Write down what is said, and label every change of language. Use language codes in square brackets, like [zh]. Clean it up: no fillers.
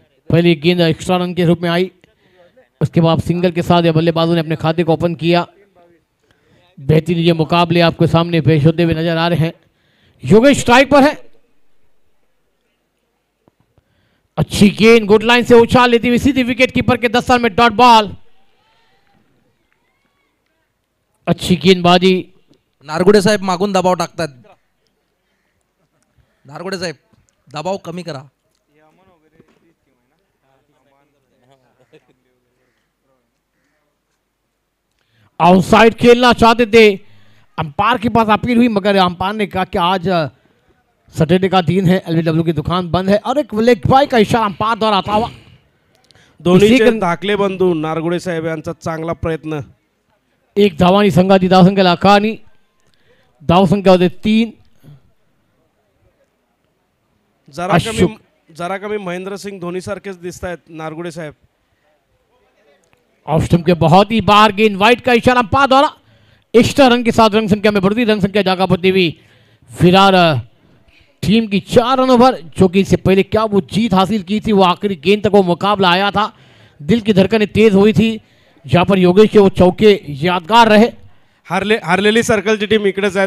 [hi] पहली गेंद extra run के रूप में आई, उसके बाद सिंगल के साथ बल्लेबाजों ने अपने खाते को ओपन किया. बेहतरीन ये मुकाबले आपके सामने पेश होते हुए नजर आ रहे हैं. योगेश स्ट्राइक पर है. अच्छी गेंद गुड लाइन से उछाल लेती हुई सीधी विकेट कीपर के दस्तार में डॉट बॉल. अच्छी गेंदबाजी. [mr] नारगुडे साहेब मागून दबाव टाकतात. नारगुडे साहेब दबाव कमी करा. [hi] आउटसाइड खेलना चाहते थे, अंपायर के पास अपील हुई, मगर अंपायर ने कहा कि आज सैटरडे का दिन है, एलबीडब्ल्यू की दुकान बंद है, और एक लेग बाय का इशारा अंपायर द्वारा आता हुआ. [mr] दोन्हीचे धाकले बंधू नारगुडे साहेब यांचा चांगला प्रयत्न. एक धावानी संघाची धावसंख्या अकानी, धावसंख्या होते 3. जरा कमी महेंद्र सिंग धोनी सारखेच दिसत आहेत नारगुडे साहेब. [hi] ऑफ स्टंप के बहुत ही बाहर गेंद, वाइड का इशारा अंपायर द्वारा. एक्स्ट्रा रन के साथ रन संख्या में बढ़ती, रन संख्या जागा पड़ती हुई विरार टीम की 4 रनों पर, जो कि इससे पहले क्या वो जीत हासिल की थी, वो आखिरी गेंद तक वो मुकाबला आया था. दिल की धड़कनें तेज हुई थी, जहां पर योगेश के वो चौके यादगार रहे. [mr] हारलेली सर्कलची टीम इकडेच आहे.